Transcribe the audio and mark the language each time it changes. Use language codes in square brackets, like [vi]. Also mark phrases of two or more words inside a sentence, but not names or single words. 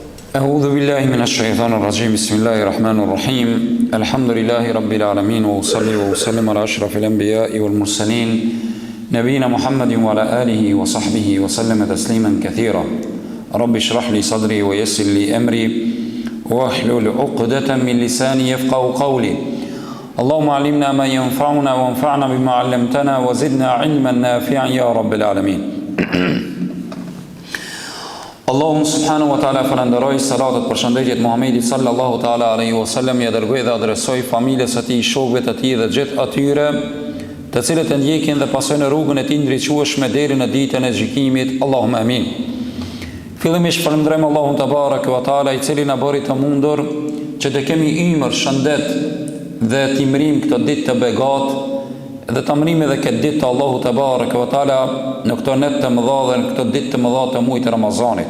[ar] أعوذ بالله من الشيطان الرجيم بسم الله الرحمن الرحيم الحمد لله رب العالمين وأصلي وأسلم على أشرف الأنبياء والمرسلين نبينا محمد وعلى آله وصحبه وسلم تسليما كثيرا رب اشرح لي صدري ويسر لي أمري واحلل عقدة من لساني يفقهوا قولي اللهم علمنا ما ينفعنا وانفعنا بما علمتنا وزدنا علما نافعا يا رب العالمين [sq] Allahu [ar] سبحانه وتعالى [sq] falenderoj, salatet për shëndetjet Muhamedit [ar] صلى الله تعالى عليه وسلم, [sq] ja dërgoj dhe adresoj familjes së tij, shokëve të tij dhe gjithë atyre të cilët e ndjekin dhe pasojnë rrugën e tij ndriçueshme deri në ditën e gjykimit. [ar] اللهم آمين. [sq] Fillimisht falenderojmë Allahun [ar] تبارك وتعالى, [sq] i cili na bëri të mundur që të kemi ymër, shëndet dhe timrim këtë ditë të begat dhe të mërim edhe këtë ditë të Allahu [ar] تبارك وتعالى [sq] në këtë net të mëdha dhe në këtë ditë të mëdha të muajit të Ramazanit.